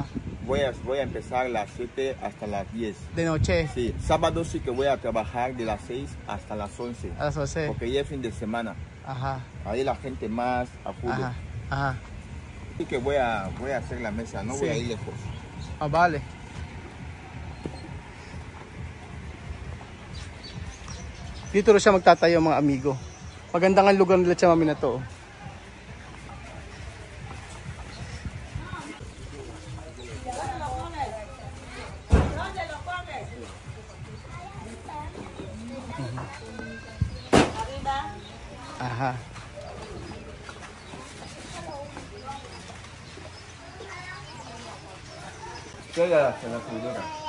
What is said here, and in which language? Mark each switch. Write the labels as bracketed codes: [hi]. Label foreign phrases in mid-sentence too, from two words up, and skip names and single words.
[es] voy a empezar a las 7 hasta las 10. De noche. Sí, sábado sí que voy a trabajar de las 6 hasta las 11. A las 11. Porque ya es fin de semana. Ajá. Ahí la gente más acude. Ajá. Ajá. Así que voy a hacer la mesa, no voy Sí. a ir lejos. Ah, vale. [tl] Dito rin siya magtatayo mga amigo. Maganda nga lugar nila sa mami na to. Aha. [es] La freidora.